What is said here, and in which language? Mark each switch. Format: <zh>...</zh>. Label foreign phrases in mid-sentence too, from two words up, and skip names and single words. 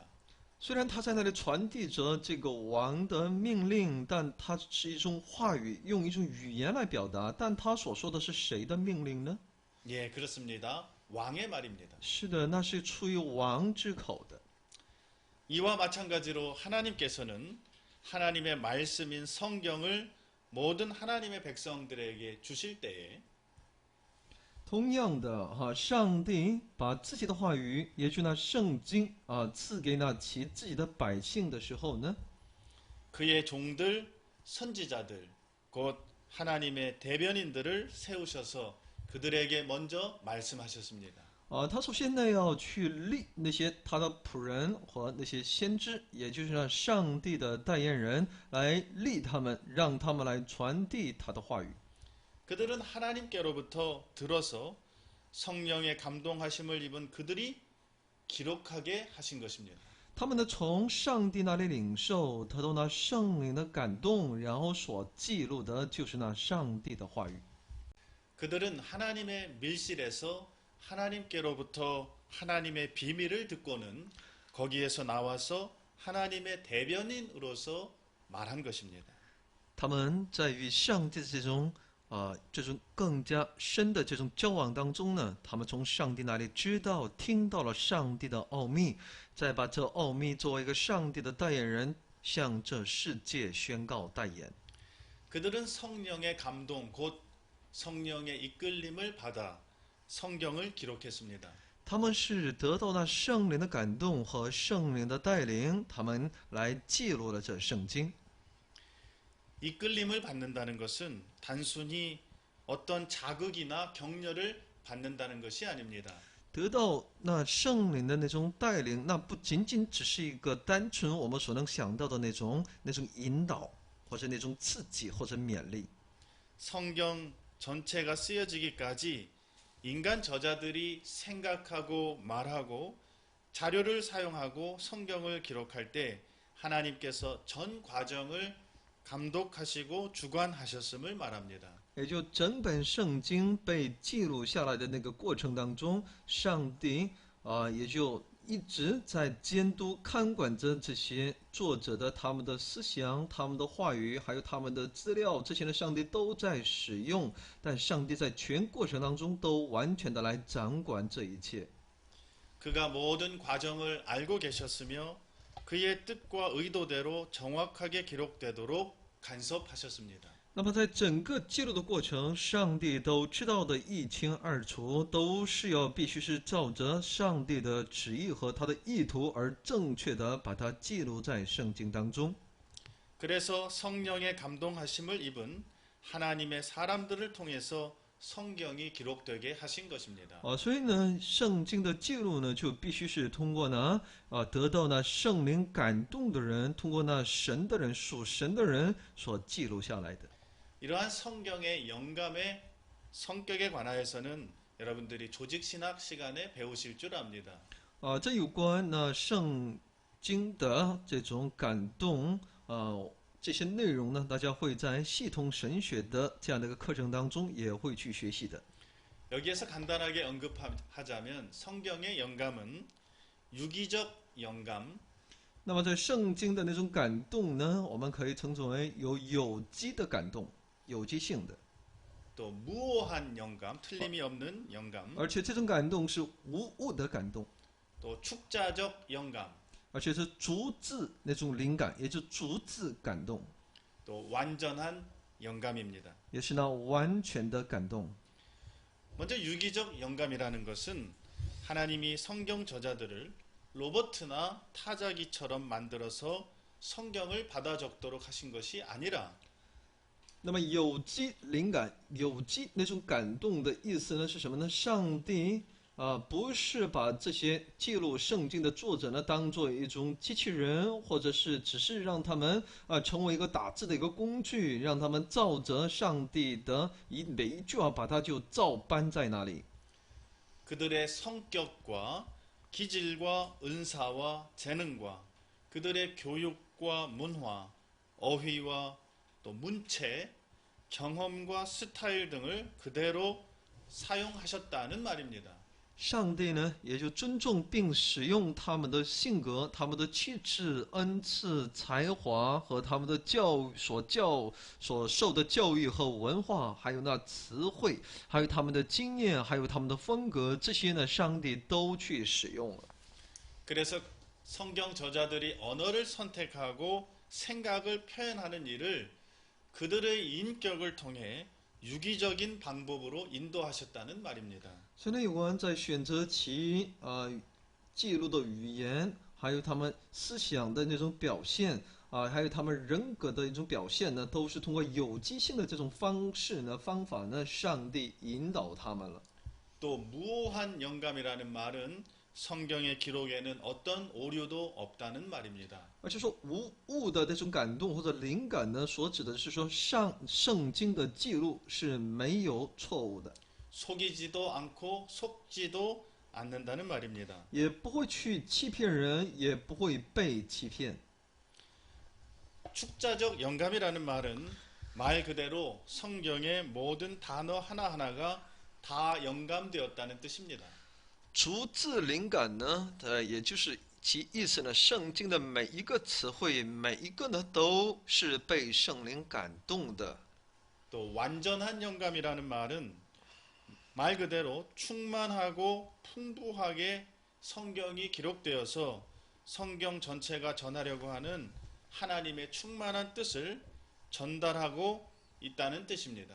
<zh>虽然他在那里传递着这个王的命令，但他是一种话语，用一种语言来表达，但他所说的是谁的命令呢？</zh> <ko>예, 그렇습니다. 왕의 말입니다.</ko> <zh>是的，那是出于王之口的。</zh> <ko>이와 마찬가지로 하나님께서는 하나님의 말씀인 성경을 모든 하나님의 백성들에게 주실 때에</ko> <zh>同样的上帝把自己的话语，也就那圣经赐给那其自己的百姓的时候呢，</zh> <ko>그의 종들 선지자들 곧 하나님의 대변인들을 세우셔서 그들에게 먼저 말씀하셨습니다.</ko> <zh>他首先呢要去立那些他的仆人和那些先知，也就是让上帝的代言人来立他们，让他们来传递他的话语。</zh> <ko>그들은 하나님께로부터 들어서 성령의 감동하심을 입은 그들이 기록하게 하신 것입니다.</ko> <zh>他们呢从上帝那里领受，得到那圣灵的感动，然后所记录的就是那上帝的话语。</zh> <ko>그들은 하나님의 밀실에서 하나님께로부터 하나님의 비밀을 듣고는 거기에서 나와서 하나님의 대변인으로서 말한 것입니다.</ko> <zh>他们在与上帝的这种更加深的这种交往当中呢，他们从上帝那里知道、听到了上帝的奥秘，再把这奥秘作为一个上帝的代言人，向这世界宣告代言。</zh> <ko>그들은 성령의 감동, 곧 성령의 이끌림을 받아 성경을 기록했습니다.</ko> <zh>他们是得到那圣灵的感动和圣灵的带领，他们来记录了这圣经。</zh> <ko>이끌림을 받는다는 것은 단순히 어떤 자극이나 격려를 받는다는 것이 아닙니다.</ko> <zh>得到那圣灵的那种带领，那不仅仅只是一个单纯我们所能想到的那种引导，或者那种刺激或者勉励。</zh> <ko>성경 전체가 쓰여지기까지 인간 저자들이 생각하고 말하고 자료를 사용하고 성경을 기록할 때 하나님께서 전 과정을 감독하시고 주관하셨음을 말합니다.</ko> <zh>也就整本圣经被记录下来的那个过程当中，上帝也就一直在监督看管着这些作者的他们的思想、他们的话语，还有他们的资料，这些呢上帝都在使用，但上帝在全过程当中都完全的来掌管这一切。</zh> <ko>그가 모든 과정을 알고 계셨으며 그의 뜻과 의도대로 정확하게 기록되도록 간섭하셨습니다.</ko> <zh>那么在整个记录的过程，上帝都知道的一清二楚，都是必须是照着上帝的旨意和他的意图而正确的把它记录在圣经当中。</zh> <ko>그래서 성령의 감동하심을 입은 하나님의 사람들을 통해서 성경이 기록되게 하신 것입니다.</ko> <zh>所以呢，圣经的记录呢，就必须是通过得到那圣灵感动的人，通过那神的人、属神的人所记录下来的。</zh> <ko>이러한 성경의 영감의 성격에 관하여서는 여러분들이 조직신학 시간에 배우실 줄 압니다.</ko> <zh>这有关圣经的这种感动，这些内容呢，大家会在系统神学的这样的一个课程当中也会去学习的。</zh> <ko>여기에서 간단하게 언급하자면 성경의 영감은 유기적 영감,</ko> <zh>那么在圣经的那种感动呢，我们可以称之为有机的感动，有机性的，</zh> <ko>또 무오한 영감, 틀림이 없는 영감,</ko> <zh>而且这种感动是无误的感动，</zh> <ko>또 축자적 영감,</ko> <zh>而且是逐字那种灵感，也就逐字感动，</zh> <ko>또 완전한 영감입니다.</ko> <zh>也是那完全的感动。</zh> <ko>먼저 유기적 영감이라는 것은 하나님이 성경 저자들을 로버트나 타자기처럼 만들어서 성경을 받아 적도록 하신 것이 아니라</ko> <zh>那么有机灵感、有机那种感动的意思呢是什么呢？上帝不是把这些记录圣经的作者呢当做一种机器人，或者是只是让他们成为一个打字的一个工具，让他们照着上帝的每一句话把它就照搬在那里。</zh> <ko>그들의 성격과 기질과 은사와 재능과 그들의 교육과 문화, 어휘와 또 문체, 경험과 스타일 등을 그대로 사용하셨다는 말입니다.</ko> <zh>上帝呢，也就尊重并使用他们的性格、他们的气质、恩赐、才华和他们的所受的教育和文化，还有那词汇，还有他们的经验，还有他们的风格，这些呢，上帝都去使用了。</zh> <ko>그래서 성경 저자들이 언어를 선택하고 생각을 표현하는 일을 그들의 인격을 통해 유기적인 방법으로 인도하셨다는 말입니다.</ko> <zh>所以呢，有关在选择其记录的语言，还有他们思想的那种表现还有他们人格的一种表现呢，都是通过有机性的这种方法呢，上帝引导他们了。</zh> <ko>또 무오한 영감이라는 말은 성경의 기록에는 어떤 오류도 없다는 말입니다.</ko> <zh>而且说无误的这种感动或者灵感呢，所指的是说圣经的记录是没有错误的，</zh> <ko>속이지도 않고 속지도 않는다는 말입니다.</ko> <zh>也不会去欺骗人，也不会被欺骗。</zh> <ko>축자적 영감이라는 말은 말 그대로 성경의 모든 단어 하나하나가 다 영감되었다는 뜻입니다.</ko> <zh>逐字灵感呢，也就是其意思呢，圣经的每一个词汇，每一个呢都是被圣灵感动的。</zh> <ko>또 완전한 영감이라는 말은 말 그대로 충만하고 풍부하게 성경이 기록되어서 성경 전체가 전하려고 하는 하나님의 충만한 뜻을 전달하고 있다는 뜻입니다.</ko>